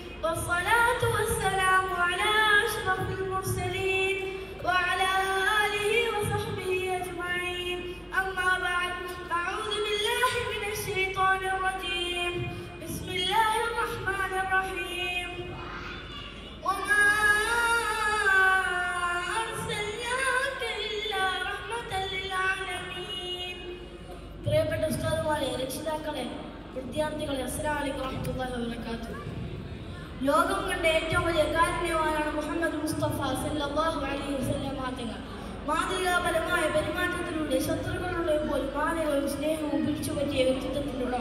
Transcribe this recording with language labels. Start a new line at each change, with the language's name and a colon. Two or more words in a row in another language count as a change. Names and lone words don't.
Arabic: والصلاة والسلام على أشرف المرسلين وعلى آله وصحبه أجمعين أما بعد أعوذ بالله من الشيطان الرجيم بسم الله الرحمن الرحيم وما أرسلناك إلا رحمة للعالمين
Malayalam: പ്രിയപ്പെട്ട ഉസ്താദുമാരെ, രക്ഷിതാക്കളെ, വിദ്യാർത്ഥികളെ,
Arabic: السلام عليكم ورحمة الله وبركاته.
Malayalam: ലോകം കണ്ട ഏറ്റവും വലിയ കാരുണ്യവാനാണ് മുഹമ്മദ് മുസ്തഫ
Arabic: صلى الله عليه وسلم
Malayalam: തങ്ങൾ. മാതൃകാപരമായ പെരുമാറ്റത്തിലൂടെ ശത്രുക്കളുടെ പോലും മാനവും സ്നേഹവും പിടിച്ചുപറ്റിയ വ്യക്തിത്വത്തിന്റെ ഉടമ.